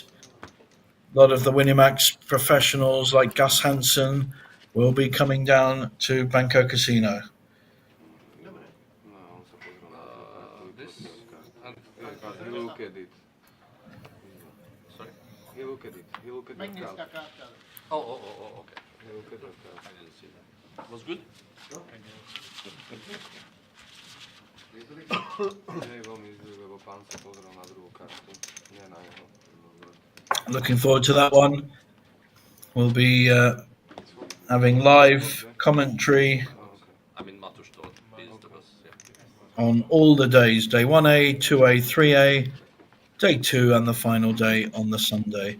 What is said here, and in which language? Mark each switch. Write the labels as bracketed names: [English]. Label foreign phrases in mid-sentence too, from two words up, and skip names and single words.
[English] A lot of the Winamax professionals like Gus Hansen will be coming down to Banco Casino. He look at it. Sorry? He look at it. He look at the card. Oh, okay. He look at the I card. didn't see that. Was good? [Slovak] Lebo pán sa pozrel na druhú kartu. Nie na jeho. [English] Looking forward to that one. We'll be having live commentary I mean, Matusz thought it was, on all the days. Day 1A, 2A, 3A, day 2 and the final day on the Sunday.